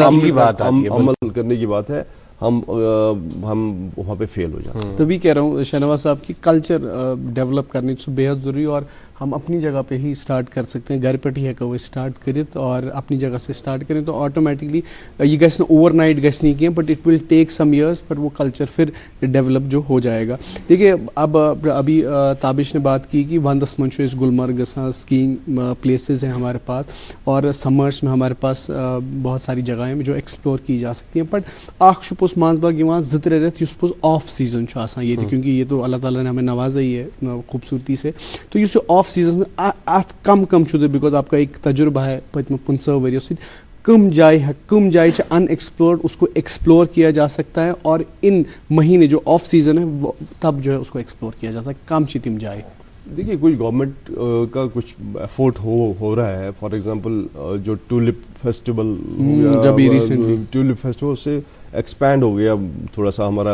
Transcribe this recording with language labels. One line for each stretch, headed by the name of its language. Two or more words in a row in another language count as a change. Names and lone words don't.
Urdu: عمل کرنے کی بات ہے, ہم وہاں پہ فیل ہو جاتے ہیں. تبھی کہہ رہا ہوں شہنواز صاحب کی
English: culture develop
Urdu: کرنے سے بے حد ضروری, اور ہم اپنی جگہ پہ ہی سٹارٹ کر سکتے ہیں. گھر پہ ہی
Kashmiri: ہیکو سٹارٹ کرت
Urdu: اور اپنی جگہ سے سٹارٹ کریں تو آٹومیٹکلی یہ
Kashmiri: گژھِ اوور نائٹ گژھِ نہیں کینٛہہ,
English: but it will take some years,
Urdu: پر وہ کلچر پھر ڈیولپ جو ہو جائے گا. دیکھیے اب ابھی تابش نے بات کی کہ
Kashmiri: وندس من چھُ گلمرگ گژھان,
English: skiing places
Urdu: ہیں ہمارے پاس, اور سمرس میں ہمارے پاس بہت ساری جگہیں ہیں جو ایکسپلور کی جا سکتی ہیں.
Kashmiri: بٹ اکھ چھُ پوٚز منٛز باغ یِوان 2-3 رٮ۪تھ یُس پوٚز
English: off season
Kashmiri: چھُ آسان ییٚتہِ,
Urdu: کیونکہ یہ تو اللہ تعالیٰ نے ہمیں نوازا ہی ہے خوبصورتی سے.
Kashmiri: تو یُس
Urdu: یہ آف سیزن میں
Kashmiri: ات کم چھُ تۄہہِ,
Urdu: بیکاز آپ کا ایک تجربہ ہے
Kashmiri: پٔتمہِ 15 ؤرۍیو سۭتۍ, کم جائے چھِ
Urdu: ان ایکسپلورڈ, اس کو ایکسپلور کیا جا سکتا ہے, اور ان مہینے جو آف سیزن ہے وہ تب جو ہے اس کو ایکسپلور کیا جاتا ہے,
Kashmiri: کم چھ تم جائے.
Urdu: دیکھیے کچھ گورنمنٹ کا کچھ ایفورٹ ہو رہا ہے.
English: for example
Urdu: جو
English: tulip festival tulip festival
Urdu: سے ایکسپینڈ ہو گیا تھوڑا سا ہمارا,